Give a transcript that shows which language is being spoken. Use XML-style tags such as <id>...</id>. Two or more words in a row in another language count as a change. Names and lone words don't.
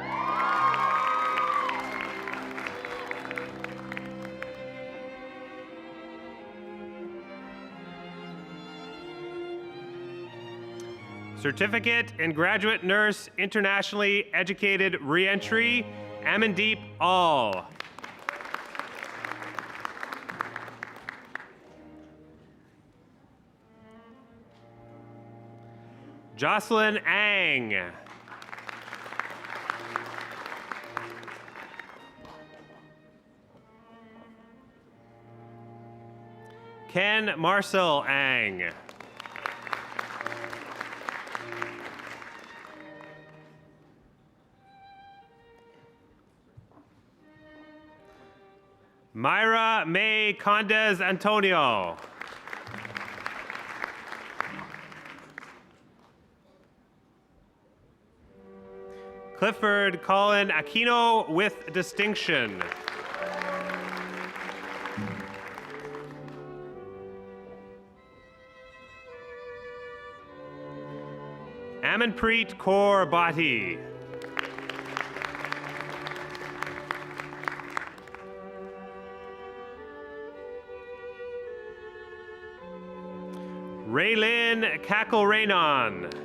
<en>Certificate in Graduate Nurse Internationally Educated Reentry, Amandeep All. Jocelyn Ang. Ken Marcel Ang. Myra May Condes Antonio. Clifford Colin Aquino with distinction. Amanpreet Kaur Bhatti. Raylin Kakel-Raynon.</en>